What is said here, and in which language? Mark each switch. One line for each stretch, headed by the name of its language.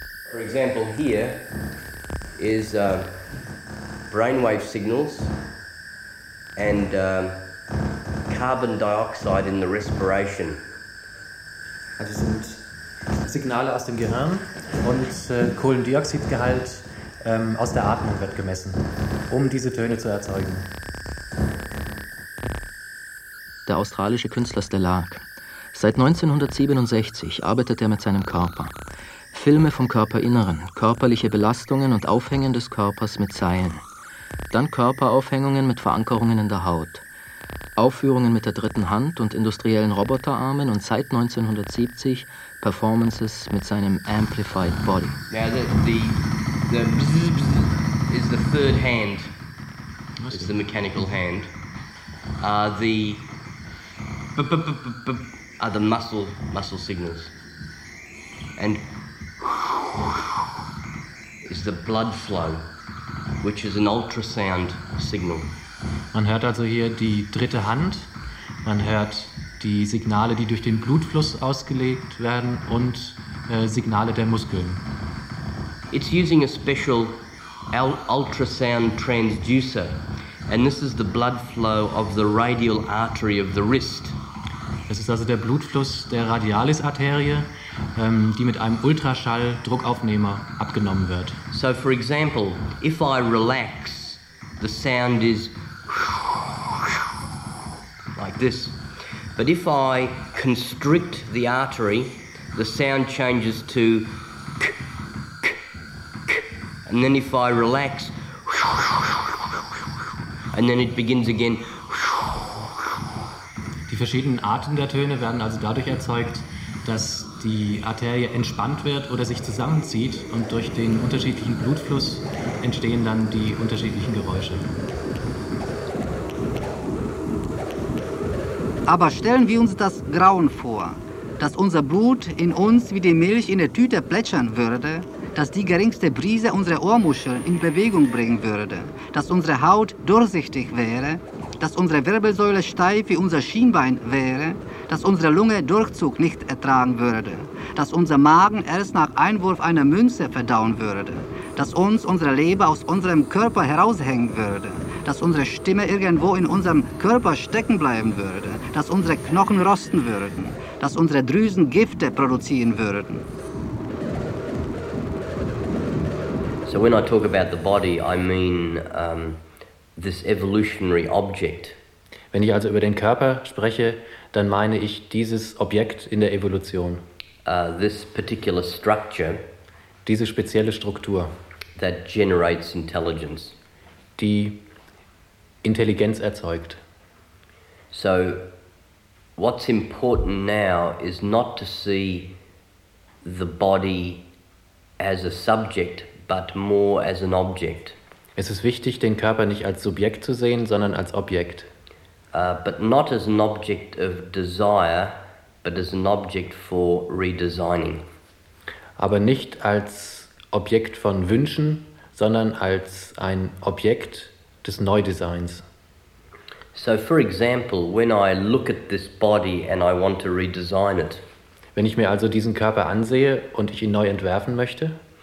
English: For example, here is brainwave signals and carbon dioxide in the respiration.
German: Also sind Signale aus dem Gehirn und Kohlendioxidgehalt aus der Atmung wird gemessen, um diese Töne zu erzeugen. Der australische Künstler Stellark. Seit 1967 arbeitet er mit seinem Körper. Filme vom Körperinneren, körperliche Belastungen und Aufhängen des Körpers mit Seilen. Dann Körperaufhängungen mit Verankerungen in der Haut. Aufführungen mit der dritten Hand und industriellen Roboterarmen und seit 1970 Performances mit seinem Amplified Body.
English: Now the bzzz is the third hand. It's the mechanical hand. Are the muscle signals. And is the blood flow, which is an ultrasound signal.
German: Man hört also hier die dritte Hand, man hört die Signale, die durch den Blutfluss ausgelegt werden und Signale der Muskeln.
English: It's using a special ultrasound transducer and this is the blood flow of the radial artery of the wrist.
German: Das ist also der Blutfluss der Radialis-Arterie, die mit einem Ultraschall-Druckaufnehmer abgenommen wird.
English: So for example, if I relax, the sound is like this. But if I constrict the artery, the sound changes to k, k, k. And then if I relax, and then it begins again.
German: Die verschiedenen Arten der Töne werden also dadurch erzeugt, dass die Arterie entspannt wird oder sich zusammenzieht und durch den unterschiedlichen Blutfluss entstehen dann die unterschiedlichen Geräusche. Aber stellen wir uns das Grauen vor, dass unser Blut in uns wie die Milch in der Tüte plätschern würde, dass die geringste Brise unsere Ohrmuscheln in Bewegung bringen würde, dass unsere Haut durchsichtig wäre, dass unsere Wirbelsäule steif wie unser Schienbein wäre, dass unsere Lunge Durchzug nicht ertragen würde, dass unser Magen erst nach Einwurf einer Münze verdauen würde, dass uns unsere Leber aus unserem Körper heraushängen würde, dass unsere Stimme irgendwo in unserem Körper stecken bleiben würde, dass unsere Knochen rosten würden, dass unsere Drüsen Gifte produzieren würden.
English: So when I talk about the body, I mean this evolutionary object.
German: Wenn ich also über den Körper spreche, dann meine ich dieses Objekt in der Evolution.
English: This particular structure.
German: Diese spezielle Struktur.
English: That generates intelligence.
German: Die Intelligenz erzeugt.
English: So what's important now is not to see the body as a subject, but more as an object.
German: Es ist wichtig, den Körper nicht als Subjekt zu sehen, sondern als Objekt.
English: But not as an object of desire, but as an object for redesigning.
German: Aber nicht als Objekt von Wünschen, sondern als ein Objekt des Neudesigns.
English: So for example, when I look at this body and I want to redesign it.
German: Wenn ich mir also diesen Körper ansehe und ich ihn neu entwerfen möchte.